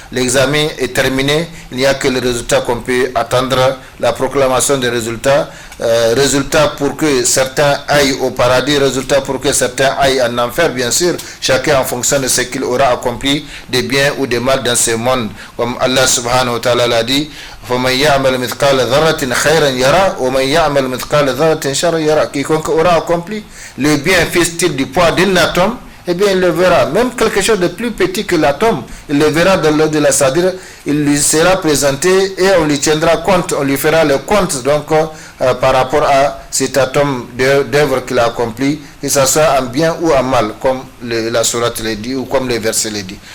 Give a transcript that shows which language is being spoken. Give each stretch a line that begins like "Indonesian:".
French: L'examen est terminé. Il n'y a que le résultat qu'on peut attendre, la proclamation des résultats. Résultat pour que certains aillent au paradis, résultat pour que certains aillent en enfer, bien sûr. Chacun en fonction de ce qu'il aura accompli, des biens ou des mal dans ce monde. Comme Allah subhanahu wa ta'ala l'a dit,
Arabic: فَمَنْ يَعْمَلْ مِثْقَالَ ذَرَّةٍ خَيْرًا يَرَى وَمَنْ يَعْمَلْ مِثْقَالَ ذَرَّةٍ شَرًّا يَرَى.
French: Quiconque aura accompli le bien, fût-il du poids d'un atome, eh bien il le verra, même quelque chose de plus petit que l'atome, il le verra dans l'au de la, c'est-à-dire il lui sera présenté et on lui tiendra compte, on lui fera le compte donc par rapport à cet atome d'œuvre qu'il a accompli, que ce soit en bien ou en mal, comme la sourate le dit ou comme le verset le dit.